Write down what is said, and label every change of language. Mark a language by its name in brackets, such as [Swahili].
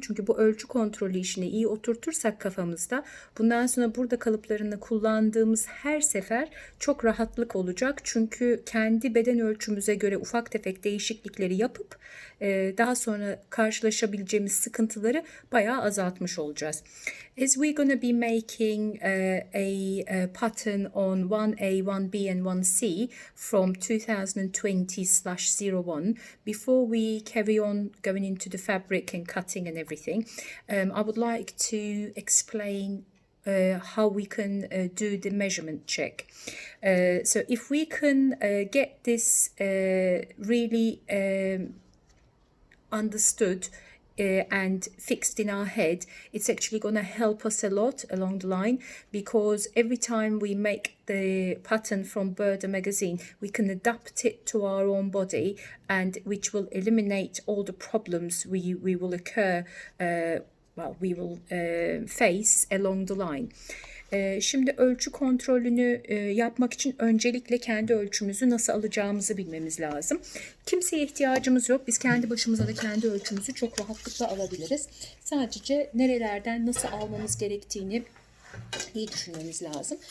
[Turkish] Çünkü bu ölçü kontrolü işini iyi oturtursak kafamızda bundan sonra burada kalıplarını kullandığımız her sefer çok rahatlık olacak. Çünkü kendi beden ölçümüze göre ufak tefek değişiklikleri yapıp daha sonra karşılaşabileceğimiz sıkıntıları bayağı azaltmış olacağız. [English] As we're going to be making a pattern on 1A, 1B and 1C from 2020/01, before we carry on going into the fabric and cutting and everything, I would like to explain how we can do the measurement check. So if we can get this really understood and fixed in our head, it's actually going to help us a lot along the line, because every time we make the pattern from Burda magazine, we can adapt it to our own body, and which will eliminate all the problems we will occur we will face along the line. [Turkish] Şimdi ölçü kontrolünü yapmak için öncelikle kendi ölçümüzü nasıl alacağımızı bilmemiz lazım. Kimseye ihtiyacımız yok. Biz kendi başımıza da kendi ölçümüzü çok rahatlıkla alabiliriz. Sadece nerelerden nasıl almamız gerektiğini iyi düşünmemiz lazım.